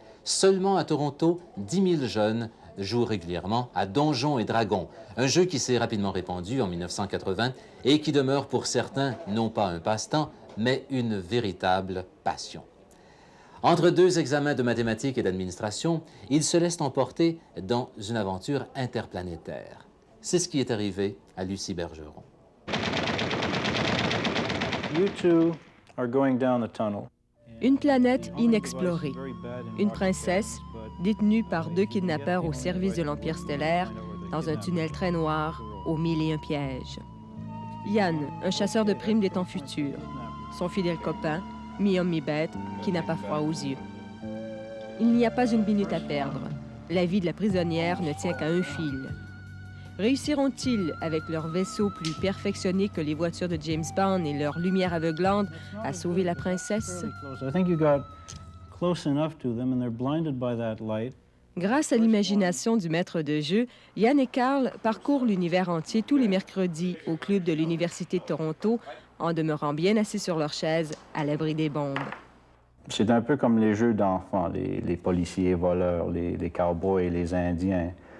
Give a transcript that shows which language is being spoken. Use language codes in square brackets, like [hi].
[fr] Seulement à Toronto, 10 000 jeunes jouent régulièrement à Donjons et Dragons, un jeu qui s'est rapidement répandu en 1980 et qui demeure pour certains non pas un passe-temps, mais une véritable passion. Entre deux examens de mathématiques et d'administration, ils se laissent emporter dans une aventure interplanétaire. C'est ce qui est arrivé à Lucie Bergeron. [en] You two are going down the tunnel. [fr] Une planète inexplorée. Une princesse détenue par deux kidnappeurs au service de l'Empire stellaire dans un tunnel très noir aux mille et un pièges. Yann, un chasseur de primes des temps futurs. Son fidèle copain, mi-homme mi-bête, qui n'a pas froid aux yeux. Il n'y a pas une minute à perdre. La vie de la prisonnière ne tient qu'à un fil. Réussiront-ils, avec leur vaisseau plus perfectionné que les voitures de James Bond et leur lumière aveuglante, à sauver la princesse? [en] I think you got close enough to them and they're blinded by that light. [fr] Grâce à l'imagination du maître de jeu, Yann et Carl parcourent l'univers entier tous les mercredis au club de l'Université de Toronto, en demeurant bien assis sur leur chaise, à l'abri des bombes. C'est un peu comme les jeux d'enfants, les policiers voleurs, les cowboys et les Indiens.